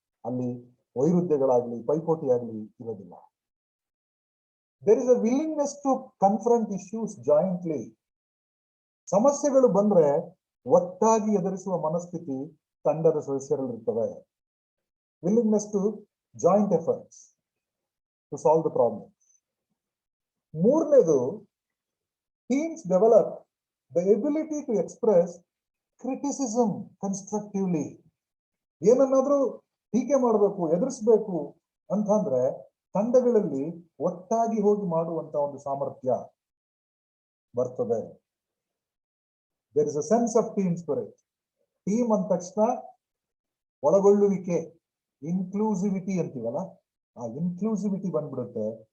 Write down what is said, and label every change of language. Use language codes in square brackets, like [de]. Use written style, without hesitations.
[kn] ಅಲ್ಲಿ ವೈರುಧ್ಯಗಳಾಗ್ಲಿ ಪೈಪೋಟಿ ಆಗ್ಲಿ ಇರೋದಿಲ್ಲ. [en] There is a willingness to confront issues jointly. [kn] ಸಮಸ್ಯೆಗಳು ಬಂದ್ರೆ ಒಟ್ಟಾಗಿ ಎದುರಿಸುವ ಮನಸ್ಥಿತಿ ತಂಡದ ಸದಸ್ಯರಲ್ಲಿರ್ತವೆ. [en] Willingness to joint efforts to solve the problem. ಮೂರನೇದು, teams develop the ability to express criticism constructively. [kn] ಏನನ್ನಾದ್ರೂ ಟೀಕೆ ಮಾಡಬೇಕು, ಎದುರಿಸ್ಬೇಕು ಅಂತಂದ್ರೆ ತಂಡಗಳಲ್ಲಿ ಒಟ್ಟಾಗಿ ಹೋಗಿ ಮಾಡುವಂತ ಒಂದು ಸಾಮರ್ಥ್ಯ ಬರ್ತದೆ. [en] There is a sense of team spirit. [kn] Team ಅಂದ ತಕ್ಷಣ ಒಳಗೊಳ್ಳುವಿಕೆ, ಇನ್ಕ್ಲೂಸಿವಿಟಿ ಅಂತೀವಲ್ಲ, ಆ ಇನ್ಕ್ಲೂಸಿವಿಟಿ ಬಂದ್ಬಿಡುತ್ತೆ.